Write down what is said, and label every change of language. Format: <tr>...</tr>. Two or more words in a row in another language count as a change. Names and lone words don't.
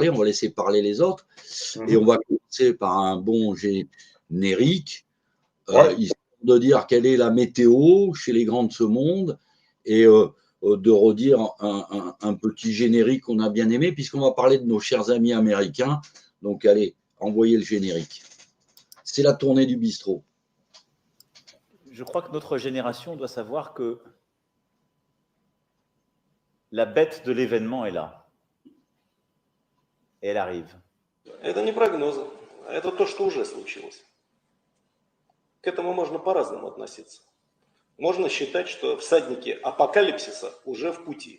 <fr>On va laisser parler les autres. Et on va commencer par un bon générique, histoire de dire quelle est la météo chez les grands de ce monde et de redire un petit générique qu'on a bien aimé, puisqu'on va parler de nos chers amis américains. Donc, allez, envoyez le générique. C'est la tournée du bistrot. Je crois que notre génération doit savoir que la bête de l'événement est là. Et elle arrive.</fr> <ru>Это не прогнозы, это то, что уже случилось. К этому можно по-разному относиться. Можно считать, что всадники апокалипсиса уже в пути.</ru>